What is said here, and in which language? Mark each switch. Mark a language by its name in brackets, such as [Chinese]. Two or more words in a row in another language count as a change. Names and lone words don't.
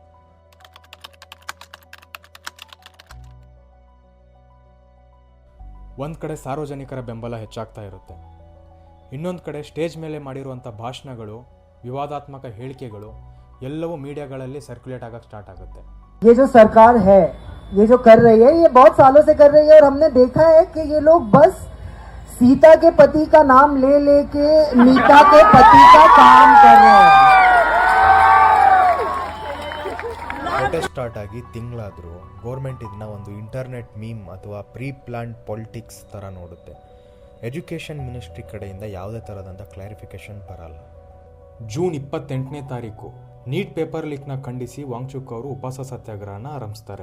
[Kannada] ಒಂದು ಕಡೆ ಸಾರ್ವಜನಿಕರ ಬೆಂಬಲ ಹೆಚ್ಚಾಗ್ತಾ ಇರುತ್ತೆ, ಇನ್ನೊಂದು ಕಡೆ ಸ್ಟೇಜ್ ಮೇಲೆ ಮಾಡಿರುವಂಥ ಭಾಷಣಗಳು, ವಿವಾದಾತ್ಮಕ ಹೇಳಿಕೆಗಳು ಎಲ್ಲವೂ ಮೀಡಿಯಾಗಳಲ್ಲಿ ಸರ್ಕ್ಯುಲೇಟ್ ಆಗಕ್ಕೆ ಸ್ಟಾರ್ಟ್ ಆಗುತ್ತೆ. [Hindi] ये जो सरकार है, ये जो कर रही है, ये बहुत सालों से कर रही है और हमने देखा है कि ये लोग बस सीता के पति का नाम ले लेके मीता के पति का काम कर रहे हैं. [Kannada] ಪ್ರೊಟೆಸ್ಟ್ ಸ್ಟಾರ್ಟ್ ಆಗಿ ತಿಂಗಳಾದರೂ ಗೌರ್ಮೆಂಟ್ ಇದನ್ನ ಒಂದು ಇಂಟರ್ನೆಟ್ ಮೀಮ್ ಅಥವಾ ಪ್ರೀ ಪ್ಲಾನ್ಡ್ ಪಾಲಿಟಿಕ್ಸ್ ಥರ ನೋಡುತ್ತೆ. ಎಜುಕೇಷನ್ ಮಿನಿಸ್ಟ್ರಿ ಕಡೆಯಿಂದ ಯಾವುದೇ ಥರದಂಥ ಕ್ಲಾರಿಫಿಕೇಷನ್ ಬರಲ್ಲ. ಜೂನ್ 28ನೇ ತಾರೀಕು ನೀಟ್ ಪೇಪರ್ ಲೀಕ್ನ ಖಂಡಿಸಿ ವಾಂಗ್ಚುಕ್ ಅವರು ಉಪವಾಸ ಸತ್ಯಾಗ್ರಹನ ಆರಂಭಿಸ್ತಾರೆ.